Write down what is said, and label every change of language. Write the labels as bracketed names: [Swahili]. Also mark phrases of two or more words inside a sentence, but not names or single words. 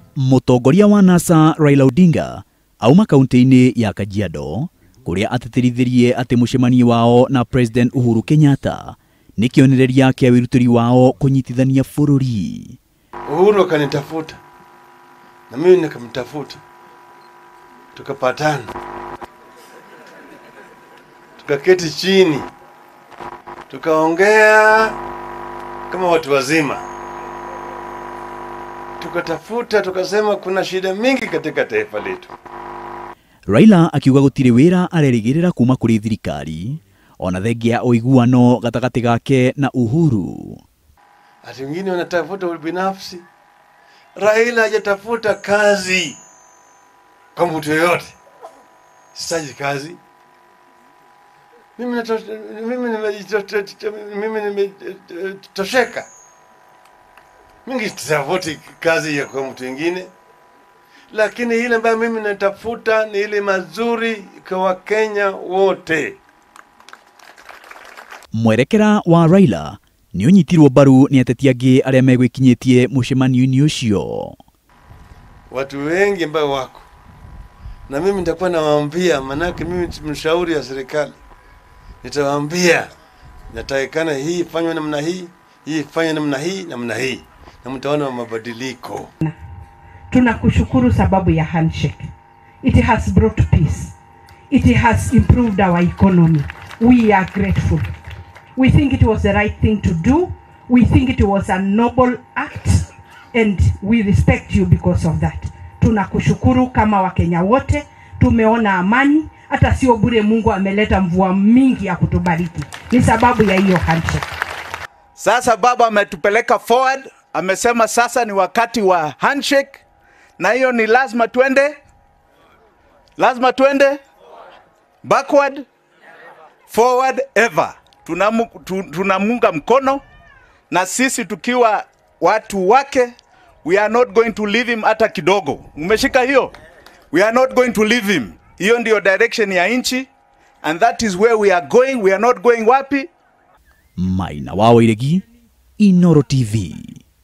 [Kikuyu] Mutongoria wa NASA Raila Odinga auma kaunti-ini ya Kajiado kuria atitirithirie ati mucemanio wao na President Uhuru Kenyatta ni kionereria kia wirutiri wao kunyitithania bururi. [Swahili] Uhuru akanitafuta na mimi nikamtafuta, tukapatana, tukaketi chini, tukaongea kama watu wazima, tukatafuta, tukasema kuna shida mingi katika taifa letu. [Kikuyu] Raila akiuga gutiri wira arerigirira kuma kuri thirikari ona thengia uiguano gatagati gake na Uhuru. [Swahili] Ati wengine wanatafuta ubinafsi. Raila hajatafuta kazi kwa mtu yoyote. Sitaji kazi. Mimi nimetosheka. Mimi sitafuti kazi ya kwa mtu mwingine. Lakini ile ambayo mimi natafuta ni ile mazuri kwa Wakenya wote. [Kikuyu] Mwerekera wa Raila ni unyitirwo baru ni ateti angi aria megwikinyitie mucemanio-ini ucio. [Swahili] Watu wengi ambao wako na mimi nitakuwa nawaambia, manake mimi mshauri ya serikali, nitawaambia natakikana hii fanywe namna hii, hii fanywe namna hii, na mtaona mabadiliko. Tunakushukuru sababu ya handshake. [English] It has brought peace. It has improved our economy. We are grateful. We think it was the right thing to do. We think it was a noble act, and we respect you because of that. [Swahili] Tunakushukuru kama Wakenya wote, tumeona amani, hata sio bure Mungu ameleta mvua mingi ya kutubariki. Ni sababu ya hiyo handshake. Sasa baba ametupeleka forward, amesema sasa ni wakati wa handshake, na hiyo ni lazima twende [English] backward, forward ever. [Swahili] Tunamunga mkono, na sisi tukiwa watu wake, [English] we are not going to leave him [Swahili] hata kidogo. Umeshika hiyo? [English] We are not going to leave him. [Swahili] Hiyo ndio direction ya nchi, [English] and that is where we are going. We are not going wapi? Maina wa Wairegi, Inooro TV.